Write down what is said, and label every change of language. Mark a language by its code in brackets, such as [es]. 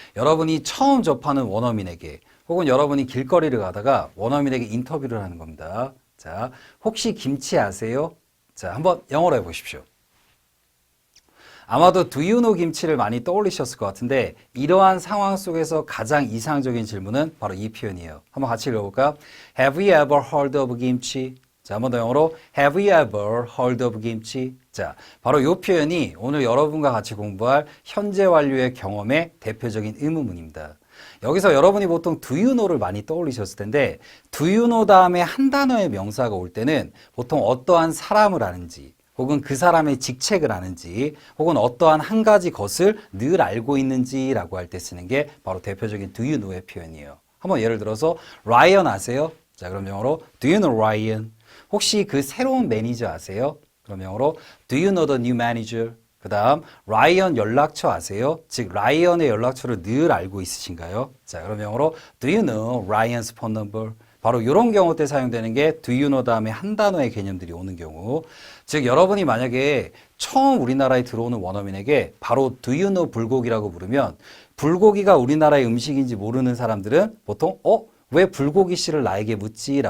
[ko] 여러분이 처음 접하는 원어민에게 혹은 여러분이 길거리를 가다가 원어민에게 인터뷰를 하는 겁니다. 자, 혹시 김치 아세요? 자, 한번 영어로 해보십시오. 아마도 [en] Do you know [ko] 김치를 많이 떠올리셨을 것 같은데 이러한 상황 속에서 가장 이상적인 질문은 바로 이 표현이에요. 한번 같이 읽어볼까요? [en] Have you ever heard of 김치? [ko] 자, 한번 더 영어로 [en] Have you ever heard of 김치? [ko] 자, 바로 이 표현이 오늘 여러분과 같이 공부할 현재 완료의 경험의 대표적인 의문문입니다. 여기서 여러분이 보통 do you know를 많이 떠올리셨을 텐데 do you know 다음에 한 단어의 명사가 올 때는 보통 어떠한 사람을 아는지 혹은 그 사람의 직책을 아는지 혹은 어떠한 한 가지 것을 늘 알고 있는지라고 할 때 쓰는 게 바로 대표적인 do you know의 표현이에요. 한번 예를 들어서 라이언 아세요? 자, 그럼 영어로 [en] do you know Ryan? [ko] 혹시 그 새로운 매니저 아세요? 그럼 영어로 [en] do you know the new manager? [ko] 그 다음 라이언 연락처 아세요? 즉 라이언의 연락처를 늘 알고 있으신가요? [en] 자, 그럼 영어로 Do you know Ryan's phone number? [ko] 바로 이런 경우 때 사용되는 게 Do you know 다음에 한 단어의 개념들이 오는 경우. 즉 여러분이 만약에 처음 우리나라에 들어오는 원어민에게 바로 Do you know 불고기라고 부르면 불고기가 우리나라의 음식인지 모르는 사람들은 보통 왜 불고기 씨를 나에게 묻지?